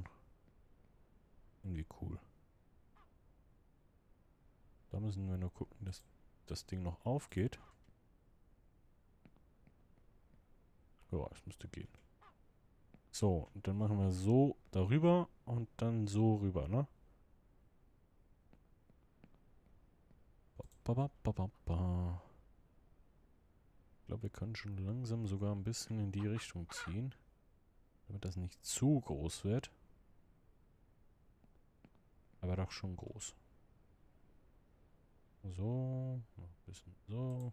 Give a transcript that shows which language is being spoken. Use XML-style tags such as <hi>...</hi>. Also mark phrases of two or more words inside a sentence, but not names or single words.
<de>Irgendwie cool. Da müssen wir nur gucken, dass das Ding noch aufgeht. Ja, es müsste gehen. So, und dann machen wir so darüber und dann so rüber, ne? Ba, ba, ba, ba, ba. Ich glaube, wir können schon langsam sogar ein bisschen in die Richtung ziehen, damit das nicht zu groß wird. Aber doch schon groß. So, noch ein bisschen so.</de>